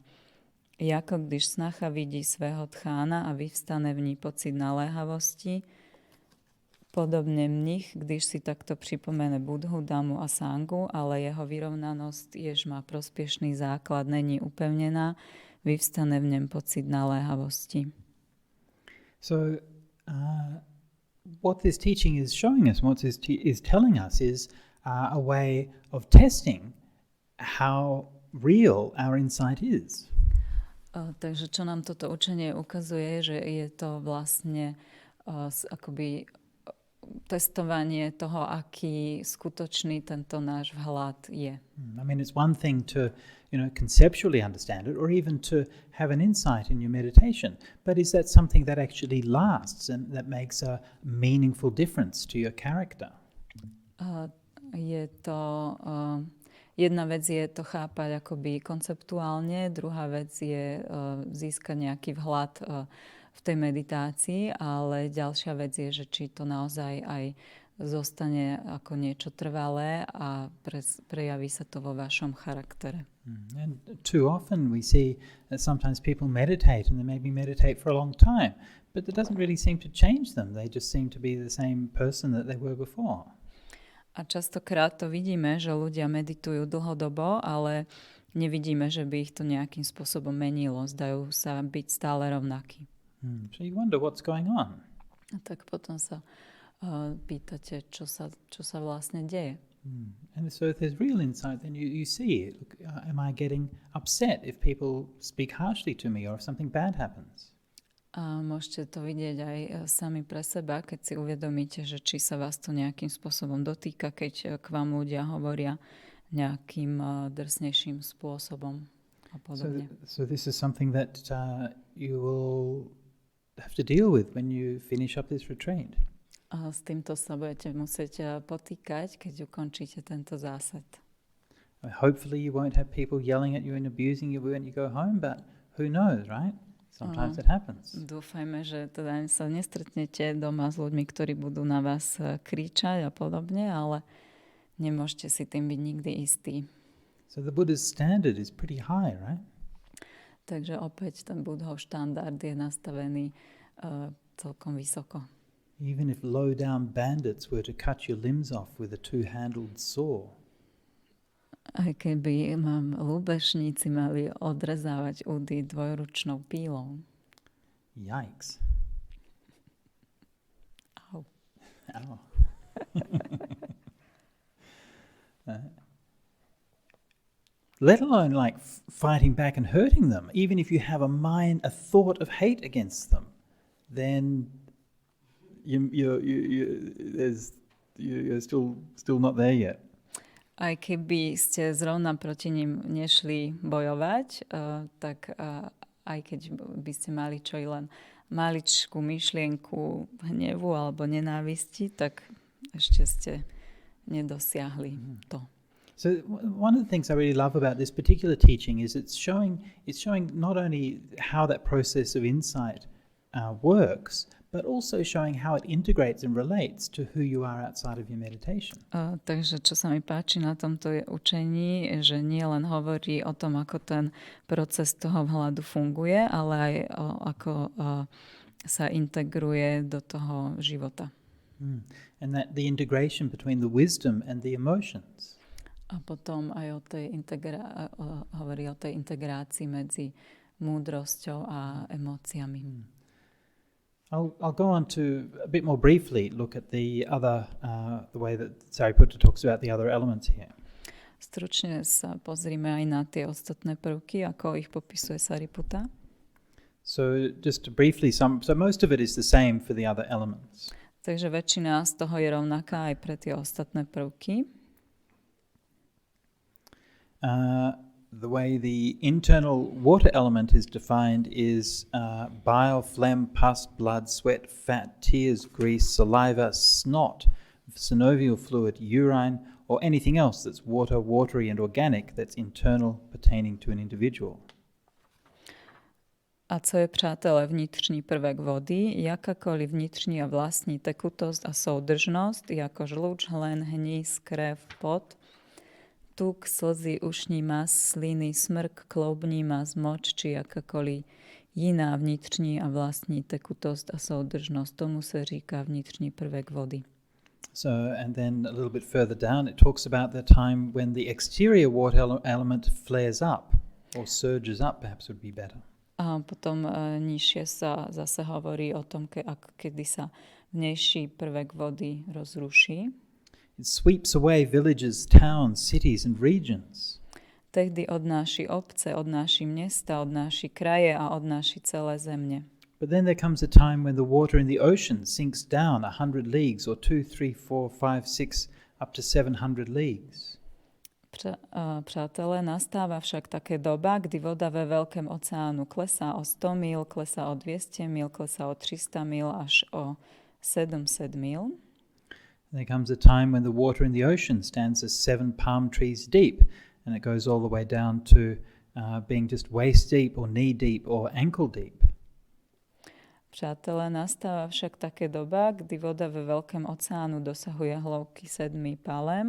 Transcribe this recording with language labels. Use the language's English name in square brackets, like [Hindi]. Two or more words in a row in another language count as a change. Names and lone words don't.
[Czech] Jako když snacha vidí svého tchána a vyvstane v ní pocit naléhavosti, podobne mních, když si takto připomene Budhu, Damu a Sangu, ale jeho vyrovnanost, jež má prospěšný základ, není upevnená, vyvstane v něm pocit naléhavosti. [English] So, what this teaching is showing us, what this is telling us, is a way of testing how real our insight is. [Slovak] Takže čo nám toto učenie ukazuje, že je to vlastne akoby testovanie toho, aký skutočný tento náš vhľad je. [English] I mean, it's one thing to, conceptually understand it, or even to have an insight in your meditation. But is that something that actually lasts and that makes a meaningful difference to your character? [Slovak] Je to... Jedna vec je to chápať akoby konceptuálne, druhá vec je získať nejaký vhľad v tej meditácii, ale ďalšia vec je, že či to naozaj aj zostane ako niečo trvalé a prejaví sa to vo vašom charaktere. [English] And too often we see that sometimes people meditate and they maybe meditate for a long time, but it doesn't really seem to change them. They just seem to be the same person that they were before. [Slovak] A častokrát to vidíme, že ľudia meditujú dlhodobo, ale nevidíme, že by ich to nejakým spôsobom menilo. Zdajú sa byť stále rovnakí. [English] So you wonder what's going on. [Slovak] A tak potom sa pýtate, čo sa vlastne deje. [English] And so if there's real insight, then you see it. Look, am I getting upset if people speak harshly to me or if something bad happens? [Slovak] A môžete to vidieť aj sami pre seba, keď si uvedomíte, že či sa vás to nejakým spôsobom dotýka, keď k vám ľudia hovoria nejakým drsnejším spôsobom a podobne. [English] So this is something that you will have to deal with when you finish up this retreat. [Slovak] A s týmto sa budete musieť potýkať, keď ukončíte tento zásad. [English] Hopefully you won't have people yelling at you and abusing you when you go home, but who knows, right? Sometimes it happens. [Slovak] Dúfajme, že teda sa nestretnete doma s ľuďmi, ktorí budú na vás kričať a podobne, ale nemôžete si tým byť nikdy istí. [English] So the Buddha's standard is pretty high, right? [Slovak] Takže opäť ten Buddhov štandard je nastavený celkom vysoko. [English] Even if low-down bandits were to cut your limbs off with a two-handled saw. [Slovak] Aj keby lúbešníci mali odrezávať údy dvojručnou pílou. [English] Yikes. [Slovak] Au. [English] Ow. Let alone like fighting back and hurting them. Even if you have a thought of hate against them, then you're still not there yet. [Slovak] Aj keby ste zrovna proti nim nešli bojovať, tak aj keď by ste mali čo i len maličkú myšlienku hnevu alebo nenávisti, tak ešte ste nedosiahli to. [English] So one of the things I really love about this particular teaching is it's showing not only how that process of insight works, but also showing how it integrates and relates to who you are outside of your meditation. [Slovak] Takže čo sa mi páči na tomto je učení, že nie len hovorí o tom, ako ten proces toho vhľadu funguje, ale aj ako sa integruje do toho života. [English] And that the integration between the wisdom and the emotions. [Slovak] A potom aj hovorí o tej integrácii medzi múdrosťou a emóciami. [English] I'll go on to a bit more briefly look at the other, the way that Sariputta talks about the other elements here. [Slovak] Stručne sa pozrime aj na tie ostatné prvky, ako ich popisuje Sariputta. [English] So just briefly, so most of it is the same for the other elements. [Slovak] Takže väčšina z toho je rovnaká aj pre tie ostatné prvky. [English] The way the internal water element is defined is bile, phlegm, pus, blood, sweat, fat, tears, grease, saliva, snot, synovial fluid, urine, or anything else that's water, watery and organic that's internal pertaining to an individual. [Czech] A co je, přátelé, vnitřní prvek vody, jakákoliv vnitřní a vlastní tekutosť a soudržnosť, jako žluč, hlen, hníz, krev, pot, tuk, slzy, ušní mas, sliny, smrk, kloubní mas, moč, či jakákoliv jiná vnitřní a vlastní tekutosť a soudržnosť. Tomu se říká vnitřní prvek vody. [English] So, and then a little bit further down, it talks about the time when the exterior water element flares up, or surges up, perhaps would be better. [Slovak] A potom nižšie sa zase hovorí o tom, kedy sa vnejší prvek vody rozruší. [English] It sweeps away villages, towns, cities and regions. [Czech] Tehdy odnáši obce, odnáši mesta, odnáši kraje a odnáši celé země. [English] But then there comes a time when the water in the ocean sinks down 100 leagues or 2, 3, 4, 5, 6 up to 700 leagues. [Czech] Přátelé, nastáva však také doba, kdy voda ve veľkém oceánu klesá o 100 mil, klesá o 200 mil, klesá o 300 mil až o 700 mil. [English] There comes a time when the water in the ocean stands as 7 palm trees deep, and it goes all the way down to being just waist deep or knee deep or ankle deep. [Czech] Přátelé, nastáva však také doba, kdy voda ve veľkém oceánu dosahuje hĺbky 7 palem.